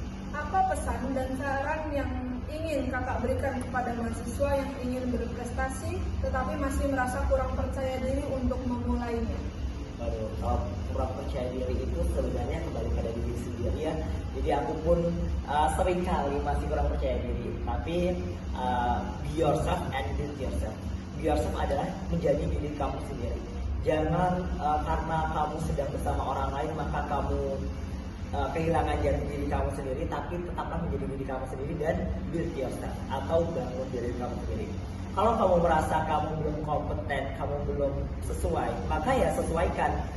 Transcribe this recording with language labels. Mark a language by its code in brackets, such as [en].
[id] Apa pesan dan saran yang ingin kakak berikan kepada mahasiswa yang ingin berprestasi tetapi masih merasa kurang percaya diri untuk memulainya? Kalau kurang percaya diri itu sebenarnya kembali pada diri sendiri ya. Jadi aku pun sering kali masih kurang percaya diri. [en] Tapi be yourself and build yourself. [id] Be yourself adalah menjadi diri kamu sendiri. Jangan karena kamu sedang bersama orang lain maka kamu kehilangan jati diri kamu sendiri, tapi tetaplah menjadi diri kamu sendiri dan build yourself atau bangun diri kamu sendiri. Kalau kamu merasa kamu belum kompeten, kamu belum sesuai, maka ya sesuaikan.